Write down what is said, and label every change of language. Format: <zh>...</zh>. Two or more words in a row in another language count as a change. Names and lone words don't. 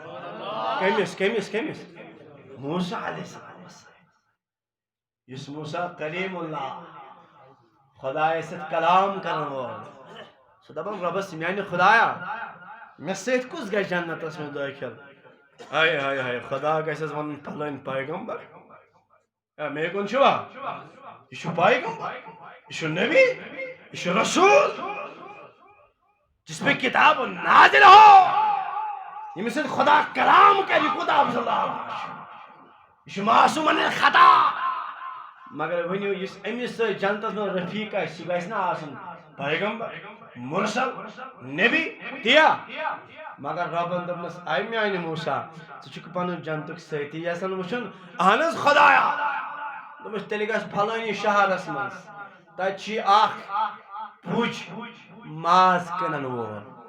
<ks>کٔمِس موسیٰ</ks> <ar>علیہ السلام</ar> <ks>یُس موسیٰ کلیم اللہ خدایس سۭتۍ کلام کرن وول سُہ دپان رۄبس میانہِ خدایا مےٚ سۭتۍ کُس گژھِ جنتس منٛز دٲخل ہاے ہاے ہاے خدا گژھٮ۪س ونُن پھلٲنۍ پیغمبر مے کُن چھُوا یہِ چھُ پیغمبر یہِ چھُ نبی یہِ چھُ رسول</ks> <ur>جس پہ کتاب نازل ہو</ur> <ks>ییٚمِس سۭتۍ خدا کلام کرِ کوٗتاہ افضل آواز چھُ یہِ چھُ معصوٗم</ks> <ar>عن الخطا</ar> <ks>مگر ونیو اس امس سی جنتس من رفیق آسہ گژھِ نا آسن پیغمبر مرسل نبی تیا مگر ربن دپنس اے میانہ موسیٰ ژٕ چھُکھ پنن جنتُک سٲتھی یژھان وٕچھُن اہن حظ خدایا دوٚپمَس تیٚلہِ گژھ پھلٲنی شہرس منٛز تتہِ چھی اکھ پُج ماز کٕنن وول</ks>